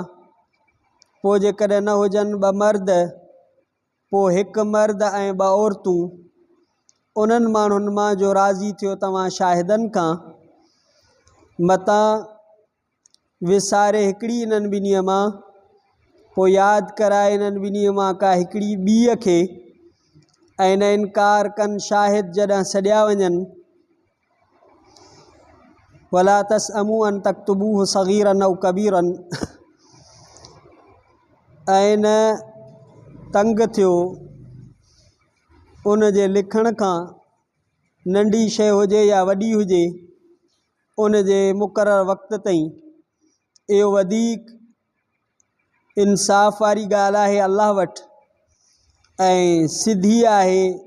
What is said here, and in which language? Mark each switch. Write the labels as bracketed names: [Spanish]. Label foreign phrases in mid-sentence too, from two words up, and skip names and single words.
[Sindhi] पोइ जेकॾहिं न हुजनि ॿ मर्द पोइ हिकु मर्द ऐं ॿ औरतूं उन्हनि माण्हुनि मां जो राज़ी थियो तव्हां शाहिदनि खां मतां विसारे हिकिड़ी इन्हनि ॿिन्हीअ मां पोइ यादि कराए इन्हनि ॿिन्हीअ मां का हिकिड़ी ॿीअ खे ऐं न इनकार कनि शाहिद जॾहिं सॼा वञनि [Arabic] ولا تسأموا أن تكتبوه صغيرا أو كبيرا [Sindhi] ऐं न तंग थियो उन जे लिखण खां नंढी शइ हुजे या वॾी हुजे उन जे मुक़ररु वक़्त ताईं इहो वधीक इंसाफ़ वारी ॻाल्हि आहे अल्लाह वटि ऐं सिधी आहे